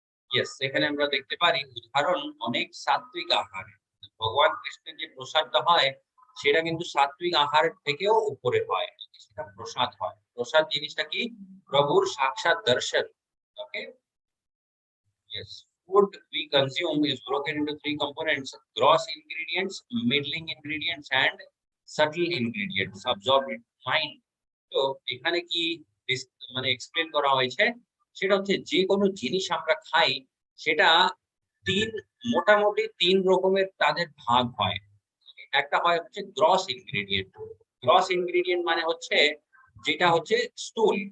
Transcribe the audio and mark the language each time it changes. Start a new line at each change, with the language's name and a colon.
Bangla: Yes, এখানে আমরা দেখতে পারি উদাহরণ অনেক সাত্বিক আহার। ভগবান কৃষ্ণের যে প্রসাদটা হয় সেটা কিন্তু সাত্বিক আহারের থেকেও উপরে হয়, সেটা প্রসাদ হয়। প্রসাদ জিনিসটা কি, প্রভুর সাক্ষাৎ দর্শন।
English: Okay, yes, food we consume is broken into three components: gross ingredients, middling ingredients, and subtle ingredients absorbed in mind.
Bangla: তো এখানে কি মানে এক্সপ্লেন করা হয়েছে, সেটা হচ্ছে যে কোনো জিনিস আমরা খাই সেটা তিন মোটামুটি তিন রকমের তাদের ভাগ হয়। একটা হয় হচ্ছে গ্রস ইনগ্রেডিয়েন্ট। গ্রস ইনগ্রেডিয়েন্ট মানে হচ্ছে যেটা হচ্ছে স্টুল।